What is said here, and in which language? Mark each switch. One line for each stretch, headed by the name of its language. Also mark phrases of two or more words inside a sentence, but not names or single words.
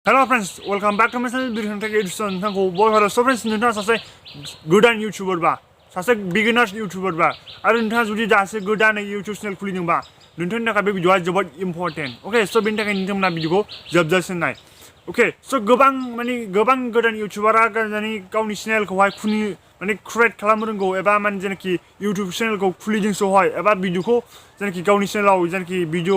English: Hello friends, welcome back to my channel.
Bodo: Kintadg नोंथांखौ बयहाबो
English: so friends
Bodo: नोंथाङा सासे गोदान YouTuber बा सासे beginner YouTuber बा आरो नोंथाङा जुदि दासो गोदानै
English: YouTube channel
Bodo: खुलिदोंबा नोंथांनि थाखाय बे भिडिअआ जोबोद
English: important okay so'
Bodo: बेनि थाखाय नोंथांमोना भिडिअखौ जोबजासिम नाय
English: okay so'
Bodo: गोबां गोदान YouTuberआ गावनि चेनेलखौहाय क्रिएट खालामनो रोंगौ एबा जेनाखि YouTube चेनेलखौ खुलिदोंसोहाय एबा भिडिअखौ जेनाखि गावनि चेनेलाव जेनाखि भिडिअ